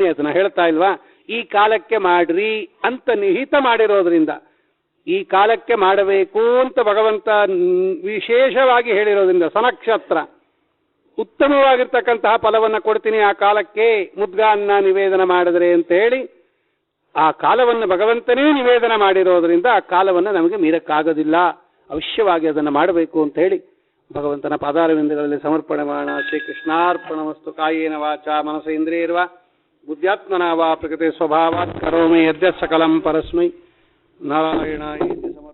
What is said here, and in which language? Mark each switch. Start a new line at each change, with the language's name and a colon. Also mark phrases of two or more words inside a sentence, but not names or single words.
Kannada: ಅದನ್ನ ಹೇಳ್ತಾ ಇಲ್ವಾ, ಈ ಕಾಲಕ್ಕೆ ಮಾಡ್ರಿ ಅಂತ ನಿಹಿತ ಮಾಡಿರೋದ್ರಿಂದ, ಈ ಕಾಲಕ್ಕೆ ಮಾಡಬೇಕು ಅಂತ ಭಗವಂತ ವಿಶೇಷವಾಗಿ ಹೇಳಿರೋದ್ರಿಂದ, ಸನಕ್ಷತ್ರ ಉತ್ತಮವಾಗಿರ್ತಕ್ಕಂತಹ ಫಲವನ್ನು ಕೊಡ್ತೀನಿ ಆ ಕಾಲಕ್ಕೆ ಮುದ್ಗಾನ್ನ ನಿವೇದನ ಮಾಡಿದ್ರೆ ಅಂತ ಹೇಳಿ ಆ ಕಾಲವನ್ನು ಭಗವಂತನೇ ನಿವೇದನ ಮಾಡಿರೋದ್ರಿಂದ ಆ ಕಾಲವನ್ನು ನಮಗೆ ಮೀರಕ್ಕಾಗೋದಿಲ್ಲ, ಅವಶ್ಯವಾಗಿ ಅದನ್ನು ಮಾಡಬೇಕು ಅಂತ ಹೇಳಿ ಭಗವಂತನ ಪಾದಾರವಿಂದಗಳಲ್ಲಿ ಸಮರ್ಪಣೆ ಮಾಡೋಣ.
Sanskrit: ಶ್ರೀಕೃಷ್ಣಾರ್ಪಣಮಸ್ತು. ಕಾಯೇನ ವಾಚಾ ಮನಸ ಇಂದ್ರಿಯರ್ವಾ ಬುದ್ಧ್ಯಾತ್ಮನಾ ವಾ ಪ್ರಕೃತಿ ಸ್ವಭಾವಾತ್ ಕರೋಮಿ ಯದ್ಯತ್ ಸಕಲಂ ಪರಸ್ಮೈ ನಾರಾಯಣಾಯ.